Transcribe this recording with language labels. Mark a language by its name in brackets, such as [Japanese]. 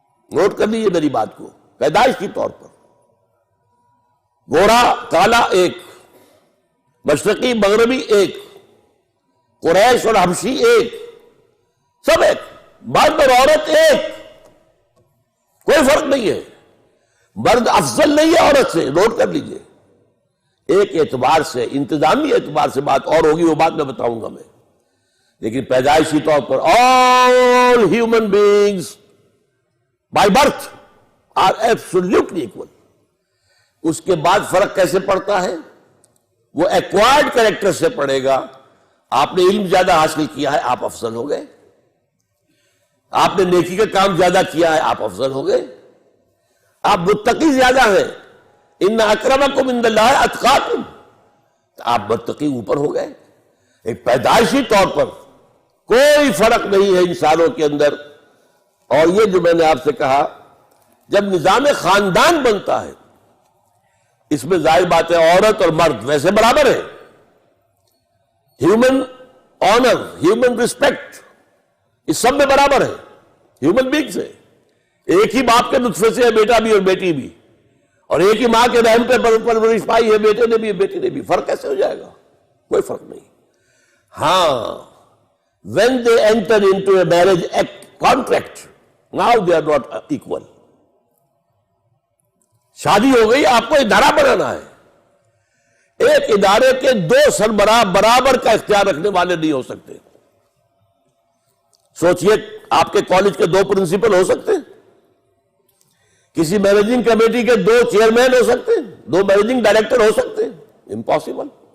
[Urdu] Note کر لیجیے میری بات کو. پیدائشی طور پر گورا کالا ایک، مشرقی مغربی ایک، قریش اور حبشی ایک، سب ایک، مرد اور عورت ایک، کوئی فرق نہیں ہے. مرد افضل نہیں ہے عورت سے، نوٹ کر لیجئے. ایک اعتبار سے، انتظامی اعتبار سے بات اور ہوگی، وہ بات میں بتاؤں گا میں. لیکن پیدائشی طور پر [English] all human beings by birth are absolutely equal. [Urdu] اس کے بعد فرق کیسے پڑتا ہے؟ وہ ایکوائرڈ کریکٹر سے پڑے گا. آپ نے علم زیادہ حاصل کیا ہے، آپ افضل ہو گئے. آپ نے نیکی کا کام زیادہ کیا ہے، آپ افضل ہو گئے. آپ متقی زیادہ ہیں، [Arabic] ان اکرمکم عند اللہ اتقاکم، [Urdu] آپ متقی اوپر ہو گئے. ایک پیدائشی طور پر کوئی فرق نہیں ہے انسانوں کے اندر. اور یہ جو میں نے آپ سے کہا، جب نظام خاندان بنتا ہے، اس میں ظاہر بات ہے عورت اور مرد ویسے برابر ہیں. [English] human honour, human respect, [Urdu] اس سب میں برابر ہے. ہیومن بینگز ہے. ایک ہی باپ کے نطفے سے ہے بیٹا بھی اور بیٹی بھی، اور ایک ہی ماں کے رحم پہ پرورش پائی ہے بیٹے نے بھی بیٹی نے بھی. فرق کیسے ہو جائے گا؟ کوئی فرق نہیں. [English] ہاں when they enter into a marriage contract, now they are not equal. [Urdu] شادی ہو گئی، آپ کو ادارہ بنانا ہے. ایک ادارے کے دو سربراہ برابر کا اختیار رکھنے والے نہیں ہو سکتے. سوچئے آپ کے کالج کے دو پرنسپل ہو سکتے ہیں؟ کسی مینیجنگ کمیٹی کے دو چیئرمین ہو سکتے ہیں؟ دو مینیجنگ ڈائریکٹر ہو سکتے ہیں؟ امپاسبل.